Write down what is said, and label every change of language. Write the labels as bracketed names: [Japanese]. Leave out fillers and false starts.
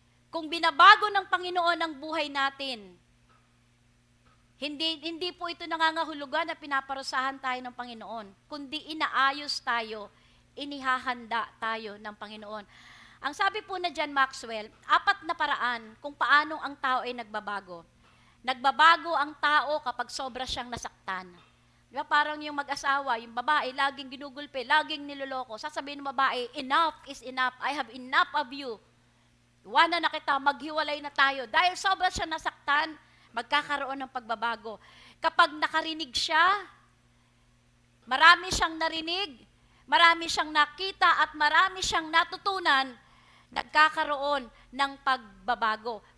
[Filipino] Kung binabago ng Panginoon ang buhay natin, hindi po ito nangangahulugan na pinaparusahan tayo ng Panginoon, kundi inaayos tayo, inihahanda tayo ng Panginoon. Ang sabi po na John Maxwell, 4 na paraan kung paano ang tao ay nagbabago. Nagbabago ang tao kapag sobra siyang nasaktan. Di ba? Parang yung mag-asawa, yung babae, laging ginugulpe, laging niloloko. Sasabihin ng babae, [English] enough is enough. I have enough of you. [Filipino] Iwanan na kita, maghiwalay na tayo. Dahil sobra siya nasaktan, magkakaroon ng pagbabago. Kapag nakarinig siya, marami siyang narinig, marami siyang nakita, at marami siyang natutunan, nagkakaroon ng pagbabago.